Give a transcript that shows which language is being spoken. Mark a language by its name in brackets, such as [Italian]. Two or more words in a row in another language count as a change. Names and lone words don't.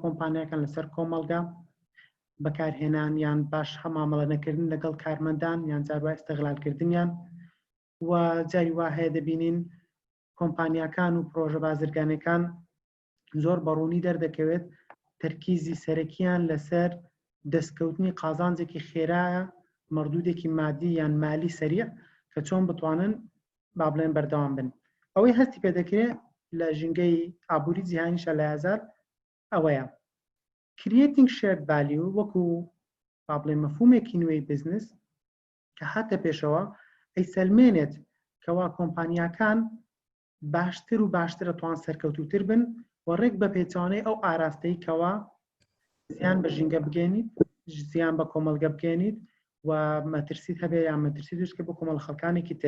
[Central Kurdish] کۆمپانیەکان لەسەر کۆمەڵگا بەکارهێنان یان باش هەمامەڵە نەکردن لەگەڵ کارمەندان یان جاروای ئستەغلالکردنیان و جاری وا هەیە دەبینین کۆمپانیەکان و پرۆژە بازرگانەکان زۆر بەڕوونی دەردەکەوێت تەرکیزی سەرەکیان لەسەر دەستکەوتنی قازانجێکی خێرایە مردودێکی مادی یان مالی سەریع کە چۆن بتوانن با بڵێن بەردەوام بن. ئەوەی هەستی پێ دەکرێت لە ژینگەی ئابووری جیهانیشە لە یازار ئەوەیە [English] creating shared value [Central Kurdish] وەکو با بڵێن مەفهومێکی نوێی بزنس کە هاتە پێشەوە ئەیسەلمێنێت کەوا کۆمپانیاکان باشتر و باشتر ئەتوان سەرکەوتوتر بن و ڕێک بە پێچوانەی ئەو ئاراستەی کەوا زیان بە ژینگە بگەێنیت زیان بە کۆمەڵگە بگەێنیت و مەترسیت هەبێ یان مەترسی دووسکە بۆ کۆمەڵ خەڵکانێکی تر.